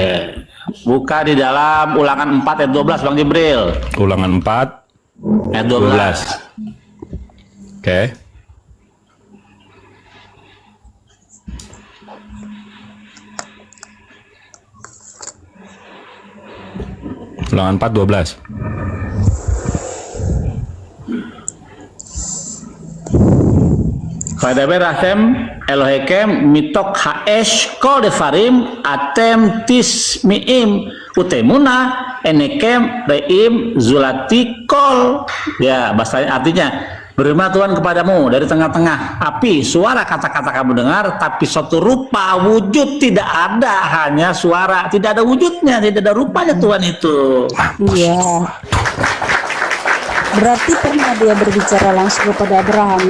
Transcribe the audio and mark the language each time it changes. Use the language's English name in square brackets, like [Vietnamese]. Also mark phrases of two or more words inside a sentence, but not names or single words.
[Indonesian] Buka di dalam Ulangan 4 ayat 12 Bang Jibril. Ulangan 4 Ayat 12. 12. Oke. Ulangan 4 12. [Hebrew] וידבר השם אלוהיכם מתוך האש קול דברים אתם שומעים ותמונה אינכם רואים זולתי קול. [Indonesian] Ya, bahasanya artinya berfirman Tuhan kepadamu dari tengah-tengah api suara kata-kata kamu dengar, tapi suatu rupa wujud tidak ada, hanya suara, tidak ada wujudnya, tidak ada rupanya Tuhan itu. Iya. Berarti pernah dia berbicara langsung kepada Abraham.